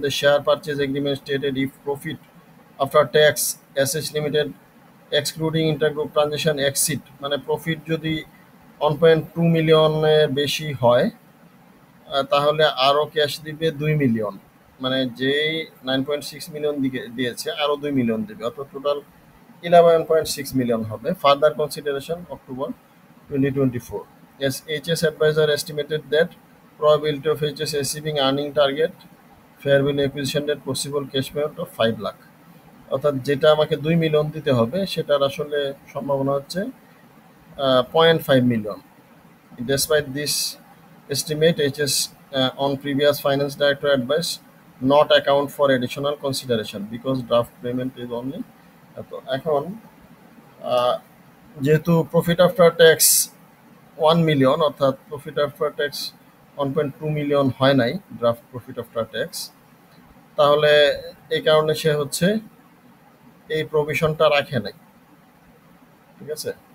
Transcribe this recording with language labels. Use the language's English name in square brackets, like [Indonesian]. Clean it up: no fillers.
[English] the share purchase agreement stated if profit after tax SS limited excluding intergroup transaction exceed, [Bangla] মানে profit যদি 1.2 মিলিয়নের বেশি হয় তাহলে আরও ক্যাশ দিবে 2 মিলিয়ন, মানে যেই 9.6 মিলিয়ন দিয়েছে আরও 2 মিলিয়ন দেবে, অর্থাৎ টোটাল 11.6 মিলিয়ন হবে। [English] Further consideration October 2024. As HS advisor estimated that probability of HS achieving earning target fair value acquisition at possible cash payment of 5 lakh, [Bangla] অর্থাৎ যেটা আমাকে 2 মিলিয়ন দিতে হবে সেটার আসলে সম্ভাবনা হচ্ছে 0.5 million. [English] Despite this estimate, HS on previous finance director advice not account for additional consideration because draft payment is only [Bangla] এখন যেহেতু প্রফিট আফটার ট্যাক্স 1 মিলিয়ন, অর্থাৎ প্রফিট আফটার ট্যাক্স 1.2 মিলিয়ন হয় নাই ড্রাফট প্রফিট আফটার ট্যাক্স, তাহলে এই কারণে সে হচ্ছে এই প্রভিশনটা রাখে নাই, ঠিক আছে।